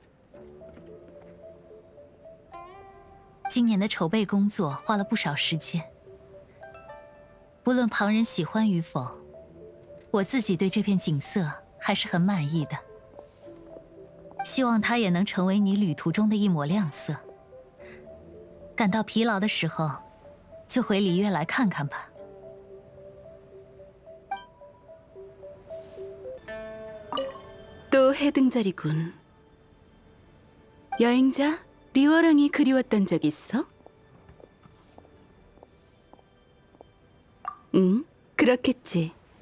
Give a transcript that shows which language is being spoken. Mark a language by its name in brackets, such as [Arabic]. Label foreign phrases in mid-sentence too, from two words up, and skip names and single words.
[Chinese] 今年的筹备工作花了不少时间，不论旁人喜欢与否，我自己对这片景色还是很满意的。希望它也能成为你旅途中的一抹亮色。感到疲劳的时候，就回璃月来看看吧。 [Korean] 또 해등절이군. 여행자 리워랑이 그리웠던 적 있어? 응, 그렇겠지.